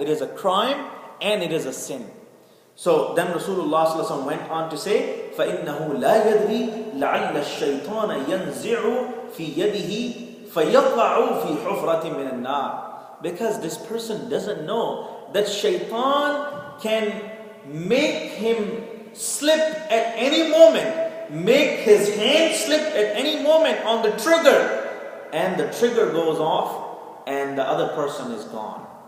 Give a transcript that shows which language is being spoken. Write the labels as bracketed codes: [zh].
[en] It is a crime and it is a sin. So then Rasulullah sallallahu alaihi wasallam went on to say, [ar] فَإِنَّهُ لَا يَدْرِي لَعَلَّ الشَّيْطَانَ يَنْزِعُ فِي يَدِهِ فَيَقَعُ فِي حُفْرَةٍ مِنَ النَّارِ. [en] Because this person doesn't know that shaitan can make him slip at any moment, make his hand slip at any moment on the trigger, and the trigger goes off and the other person is gone.